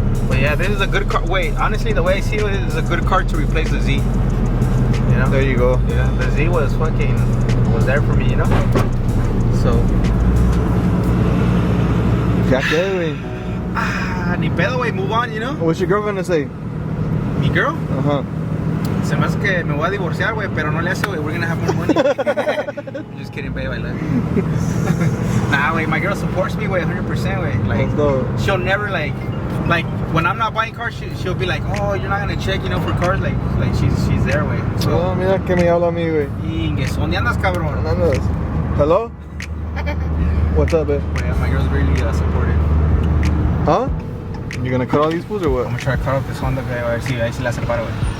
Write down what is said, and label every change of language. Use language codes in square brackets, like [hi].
[en] But yeah, this is a good car. Wait, honestly, the way I see it is a good car to replace the Z. You know. There you go. Yeah, the Z was there for me, you know. So. [es] Ya que, güey. ni pedo, [en] güey, move on, you know? What's your girl gonna say? [es] Mi girl? Uh-huh. Se me hace que me voy a divorciar, güey, pero no le hace, güey. [en] We're gonna have more money. I'm just kidding, babe. I love you. Nah, güey, my girl supports me, güey, 100%, güey. Like, she'll never, like, when I'm not buying cars, she'll be like, oh, you're not gonna check, you know, for cars. Like she's there, güey. So, [es] Oh, mira que me habla a mí, güey. Ingues, ¿dónde andas, cabrón? ¿Dónde andas? [en] Hello? What's up, babe? Well, my girl's really supportive. Huh? You gonna cut all these fools or what? I'm gonna try to cut off this Honda, güey, [es] a ver si la separo, [en] güey.